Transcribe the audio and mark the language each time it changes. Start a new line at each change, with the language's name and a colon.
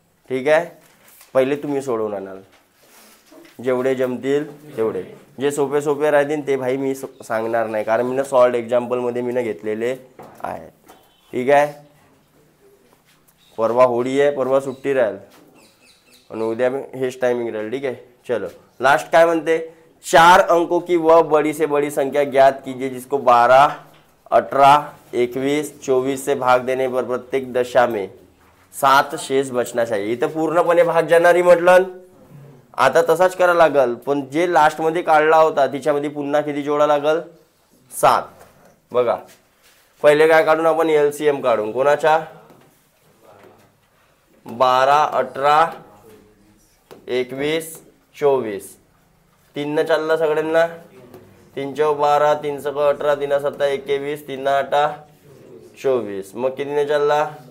Marathi: ठीक आहे पहिले तुम्ही सोडवून आणाल जेवढे जमतील तेवढे जे सोपे राहतील ते भाई मी सांगणार नाही कारण मी सॉल्ड एक्झाम्पलमध्ये मी घेतलेले आहे. ठीक आहे परवा होळी आहे परवा सुट्टी राहील आणि उद्या मी हेच टायमिंग राहील. ठीक आहे
Hindi: चलो लास्ट
Marathi: काय म्हणते
Hindi: 4 अंकों की वह बड़ी से बड़ी संख्या ज्ञात कीजिए जिसको 12 18 21 24 से भाग देने पर प्रत्येक दशा में 7 शेष बचना चाहिए.
Marathi: इथं पूर्णपणे भाग जाणारी म्हटलं आता तसाच करा लागल पण जे लास्ट मध्ये काढला होता तिच्यामध्ये पुन्हा किती जोडा लागल 7. बघा पहिले काय काढून आपण एलसीएम काढून कोणाचा 12 18 21 24 3 न चालला सगळ्यांना 3 चौ 12 3 सक 18 3 7 21 3 8 24 मग किती न चालला